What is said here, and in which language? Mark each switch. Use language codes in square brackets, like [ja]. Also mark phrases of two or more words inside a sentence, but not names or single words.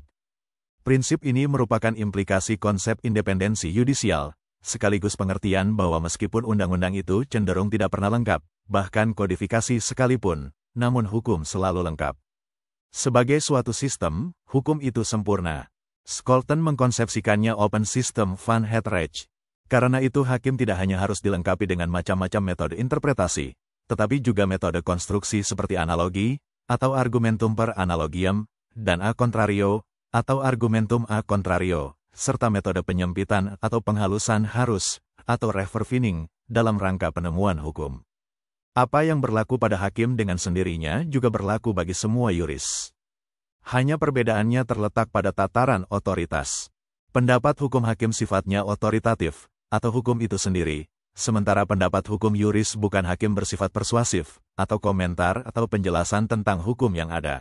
[id] Prinsip ini merupakan implikasi konsep independensi yudisial, sekaligus pengertian bahwa meskipun undang-undang itu cenderung tidak pernah lengkap, bahkan kodifikasi sekalipun, namun hukum selalu lengkap. Sebagai suatu sistem, hukum itu sempurna. Scholten mengkonsepsikannya [en] Open System [nl] Van het Recht. [id] Karena itu hakim tidak hanya harus dilengkapi dengan macam-macam metode interpretasi, tetapi juga metode konstruksi seperti analogi, atau [la] argumentum per analogiam, [id] dan [la] a contrario, [id] atau [la] argumentum a contrario, [id] serta metode penyempitan atau penghalusan harus, atau reverfining, dalam rangka penemuan hukum. Apa yang berlaku pada hakim dengan sendirinya juga berlaku bagi semua yuris. Hanya perbedaannya terletak pada tataran otoritas. Pendapat hukum hakim sifatnya otoritatif, atau hukum itu sendiri, sementara pendapat hukum yuris bukan hakim bersifat persuasif, atau komentar atau penjelasan tentang hukum yang ada.